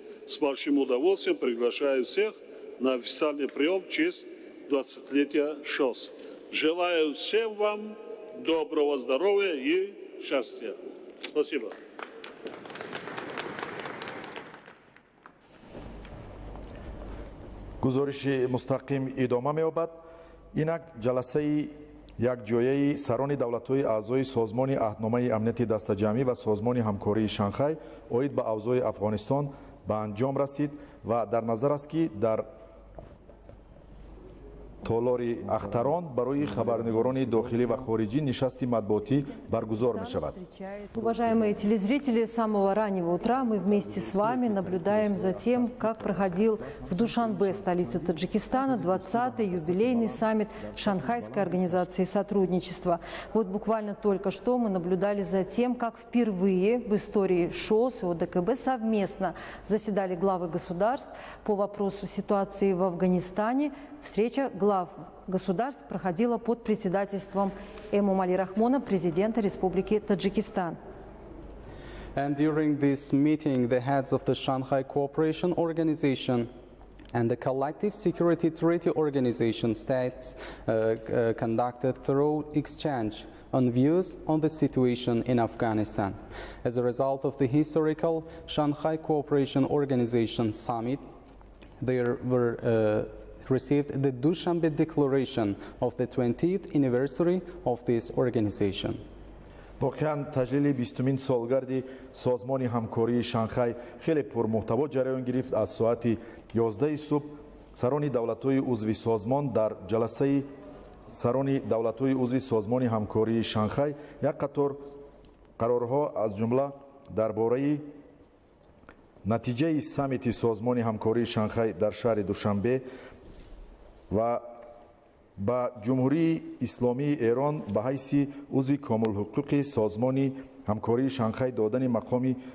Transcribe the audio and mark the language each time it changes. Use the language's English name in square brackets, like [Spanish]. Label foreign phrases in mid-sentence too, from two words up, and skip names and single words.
[Russian] С большим удовольствием приглашаю всех на официальный прием в честь 20-летия ШОС. Желаю всем вам доброго здоровья и счастья. Спасибо. [Tajik] гузориши мустақим идома меёбад. инак ҷаласаи якҷояи сарони давлатҳои аъзои созмони аҳдномаи амнияти дастаҷамъӣ ва созмони ҳамкории Шанхай оид ба авзои Афғонистон ба анҷом расид ва дар назар аст ки дар толори Ахтарон барои хабарнигорони дохилӣ ва хориҷӣ нишасти матбуотӣ баргузор мешавад. [Russian] Уважаемые телезрители, с самого раннего утра мы вместе с вами наблюдаем за тем, как проходил в Душанбе, столице Таджикистана, 20-й юбилейный саммит Шанхайской организации сотрудничества. Вот буквально только что мы наблюдали за тем, как впервые в истории ШОС и ОДКБ совместно заседали главы государств по вопросу ситуации в Афганистане. Встреча глав государств проходила под председательством Эмомали Рахмона, президента Республики Таджикистан. [English] And during this meeting, the heads of the Shanghai Cooperation Organization and the Collective Security Treaty Organization states conducted thorough exchange on views on the situation in Afghanistan. As a result of the historical Shanghai Cooperation Organization Summit, there were received the Dushanbe Declaration of the 20th anniversary of this organization. [Persian] واقعاً تجلیل 20مین سالگرد سازمان همکاری شانگهای خیلی پرمحتوا جریان گرفت. از ساعت 11 صبح سران دولت‌های عضو سازمان در جلسه سران دولت‌های عضو سازمان همکاری شانگهای یک قطار قرارها از جمله درباره نتیجه سامیت سازمان همکاری شانگهای در شهر دوشنبه و با جمهوری اسلامی ایران به حیث عضو کامل حقوق سازمان همکاری شانگهای دادن مقام